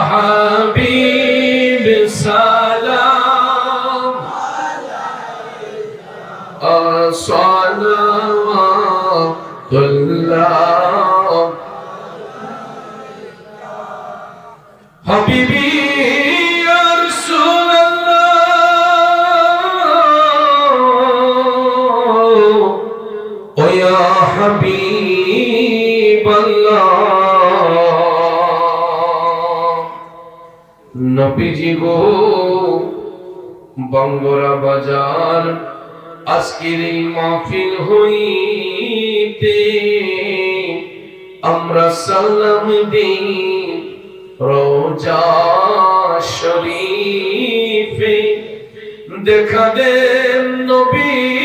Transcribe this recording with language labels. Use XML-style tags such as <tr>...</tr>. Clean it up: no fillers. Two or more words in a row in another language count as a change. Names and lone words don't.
<ar>حبیب سلام صلوات اللہ حبیبی یا رسول اللہ او یا حبیب اللہ</ar> <bn>নবীজি গো বঙ্গরা বাজার আজকের এই মাহফিল হইতে আমরা সালাম দেই রোজা শরীফে দেখা দেন নবী</bn>